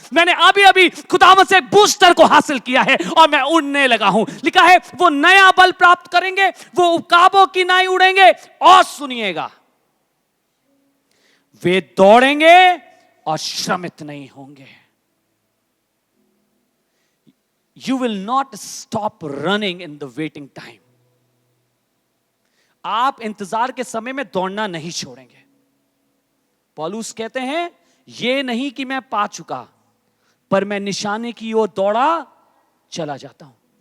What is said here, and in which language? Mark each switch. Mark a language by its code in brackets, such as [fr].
[hi] मैंने अभी अभी खुदावंद से बूस्टर को हासिल किया है और मैं उड़ने लगा हूं। लिखा है वो नया बल प्राप्त करेंगे, वो उकाबों की नाई उड़ेंगे, और सुनिएगा वे दौड़ेंगे और श्रमित नहीं होंगे। [en] You will not stop running in the waiting time. [hi] आप इंतजार के समय में दौड़ना नहीं छोड़ेंगे। पौलुस कहते हैं ये नहीं कि मैं पा चुका, पर मैं निशाने की ओर दौड़ा चला जाता हूं।